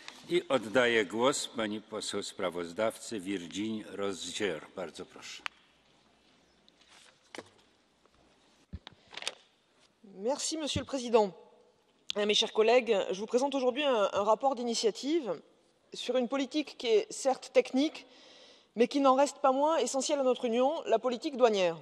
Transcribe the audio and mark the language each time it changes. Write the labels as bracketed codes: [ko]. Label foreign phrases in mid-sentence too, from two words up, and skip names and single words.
[pl] I oddaję głos pani poseł sprawozdawcy Virginie Rozière. Bardzo proszę. [fr] Merci, Monsieur le Président. Mes chers collègues, je vous présente aujourd'hui un rapport d'initiative sur une politique qui est certes technique, mais qui n'en reste pas moins essentielle à notre Union, la politique douanière.